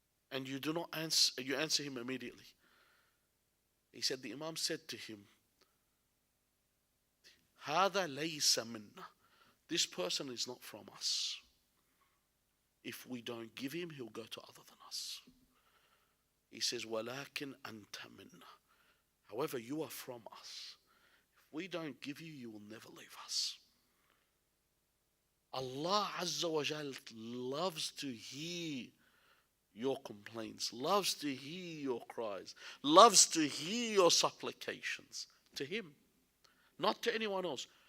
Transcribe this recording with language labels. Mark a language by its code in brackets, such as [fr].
[en] And you do not answer, you answer him immediately. He said, the Imam said to him, [ar] هذا ليس منا. [en] This person is not from us. If we don't give him, he'll go to other than us. He says, [ar] ولكن أنت منا. [en] However, you are from us. If we don't give you, you will never leave us. Allah Azza wa Jal loves to hear your complaints, loves to hear your cries, loves to hear your supplications to him, not to anyone else.